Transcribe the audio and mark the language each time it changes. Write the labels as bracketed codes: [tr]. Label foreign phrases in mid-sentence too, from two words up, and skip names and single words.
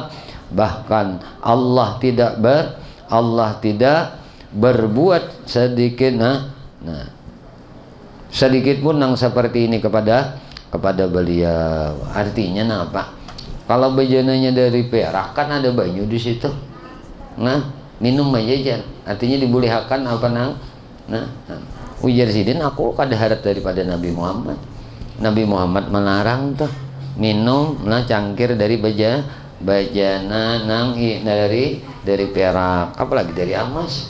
[id] Bahkan Allah tidak berbuat sedikit sedikit pun yang seperti ini kepada beliau." [bjn] Artinya apa? Kalau bejananya dari perak kan ada banyu di situ. [id] Nah, minum aja. [bjn] Artinya dibolehkan apa nang? [id] Nah. [bjn] Ujar sidin aku kada harap daripada Nabi Muhammad. Nabi Muhammad melarang tuh minum nah cangkir dari bajana nang dari perak, apalagi dari emas.